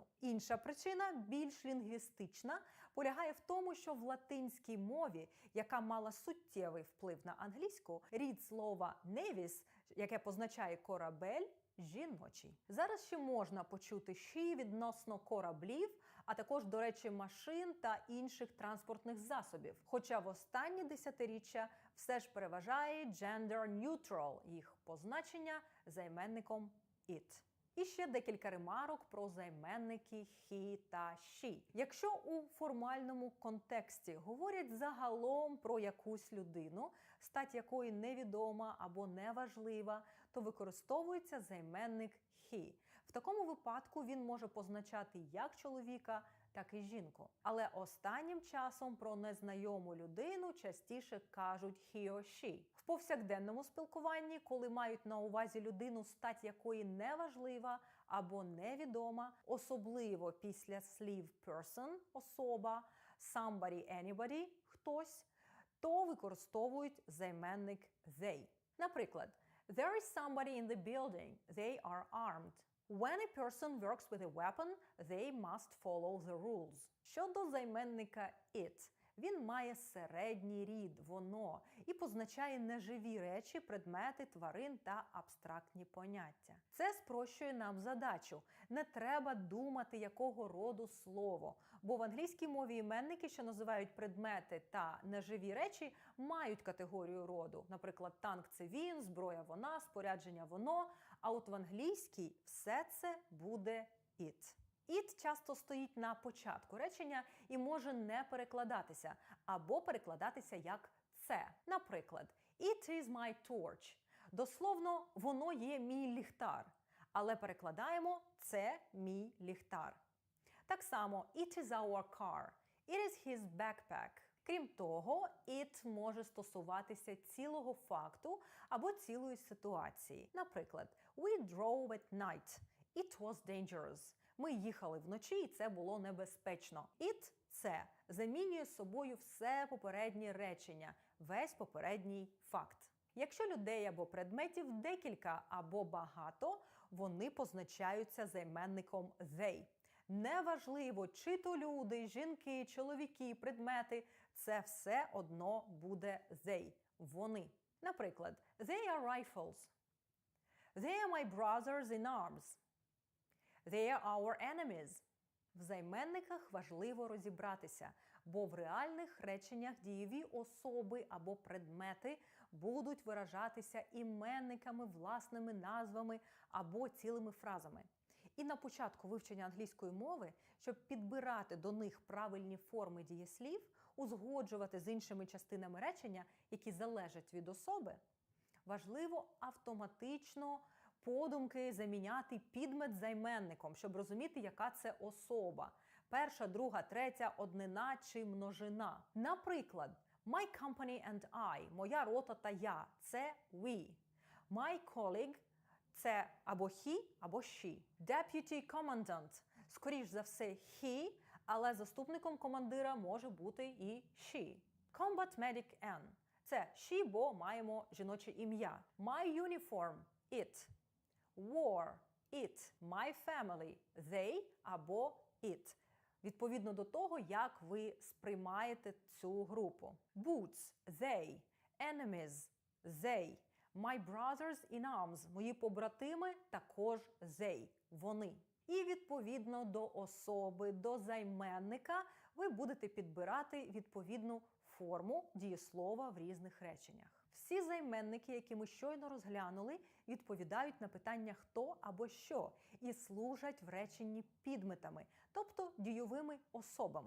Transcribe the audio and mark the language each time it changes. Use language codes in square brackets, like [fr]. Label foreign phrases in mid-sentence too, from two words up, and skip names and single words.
[uk] Інша причина, більш лінгвістична, полягає в тому, що в латинській мові, яка мала суттєвий вплив на англійську, рід слова «nevis», яке позначає «корабель», жіночий. Зараз ще можна почути «she» відносно кораблів, а також, до речі, машин та інших транспортних засобів. Хоча в останні десятиріччя все ж переважає [en] gender neutral, [uk] їх позначення займенником it. І ще декілька ремарок про займенники he та she. Якщо у формальному контексті говорять загалом про якусь людину, стать якої невідома або неважлива, то використовується займенник he. В такому випадку він може позначати як чоловіка, так і жінку. Але останнім часом про незнайому людину частіше кажуть [en] he or she. [uk] В повсякденному спілкуванні, коли мають на увазі людину, стать якої неважлива або невідома, особливо після слів person – особа, [en] somebody, anybody – [uk] хтось, то використовують займенник they. [en] Наприклад, There is somebody in the building. They are armed. When a person works with a weapon, they must follow the rules. [uk] Щодо займенника it, він має середній рід, воно, і позначає неживі речі, предмети, тварин та абстрактні поняття. Це спрощує нам задачу. Не треба думати, якого роду слово, бо в англійській мові іменники, що називають предмети та неживі речі, мають категорію роду. Наприклад, танк – це він, зброя – вона, спорядження – воно, а от в англійській все це буде it. It часто стоїть на початку речення і може не перекладатися, або перекладатися як це. Наприклад, [en] It is my torch. [uk] Дословно, воно є мій ліхтар. Але перекладаємо це мій ліхтар. Так само, [en] It is our car. It is his backpack. [uk] Крім того, it може стосуватися цілого факту або цілої ситуації. Наприклад, [en] We drove at night. It was dangerous. [uk] Ми їхали вночі, і це було небезпечно. It – це замінює собою все попереднє речення, весь попередній факт. Якщо людей або предметів декілька або багато, вони позначаються займенником they. Неважливо, чи то люди, жінки, чоловіки, предмети – це все одно буде they – вони. Наприклад, [en] they are rifles. They are my brothers in arms. They are our enemies. [uk] В займенниках важливо розібратися, бо в реальних реченнях дієві особи або предмети будуть виражатися іменниками, власними назвами або цілими фразами. І на початку вивчення англійської мови, щоб підбирати до них правильні форми дієслів, узгоджувати з іншими частинами речення, які залежать від особи, важливо автоматично подумки заміняти підмет займенником, щоб розуміти, яка це особа. Перша, друга, третя, однина чи множина. Наприклад, [en] my company and I, [uk] моя рота та я, це we. [en] My colleague – [uk] це або he, або she. [en] Deputy commandant – [uk] скоріш за все he, але заступником командира може бути і she. [en] Combat medic [uk] N – це she, бо маємо жіноче ім'я. [en] My uniform – it. War – it. My family – they або it. [uk] Відповідно до того, як ви сприймаєте цю групу. [en] Boots – they. Enemies – they. My brothers in arms – [uk] мої побратими також they – вони. І відповідно до особи, до займенника ви будете підбирати відповідну форму дієслова в різних реченнях. Всі займенники, які ми щойно розглянули, відповідають на питання «хто» або «що» і служать в реченні підметами, тобто дійовими особами.